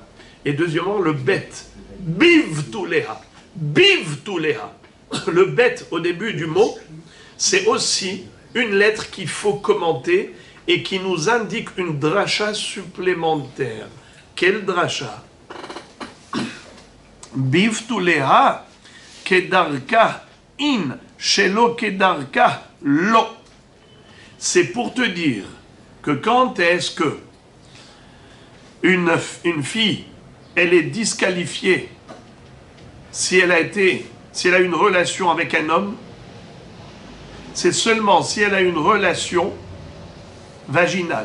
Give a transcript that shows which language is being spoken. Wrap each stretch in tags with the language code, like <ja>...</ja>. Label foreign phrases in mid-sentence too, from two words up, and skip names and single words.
<fr>Et deuxièmement, le bet. Bivtuleha. Bivtuleha. Le bet au début du mot, c'est aussi une lettre qu'il faut commenter et qui nous indique une dracha supplémentaire. Quelle dracha?</fr> <he>בבתוליה כדרכה אין שלא כדרכה לא.</he> <fr>C'est pour te dire que quand est-ce que une fille, elle est disqualifiée si elle a une relation avec un homme, c'est seulement si elle a une relation vaginale.</fr>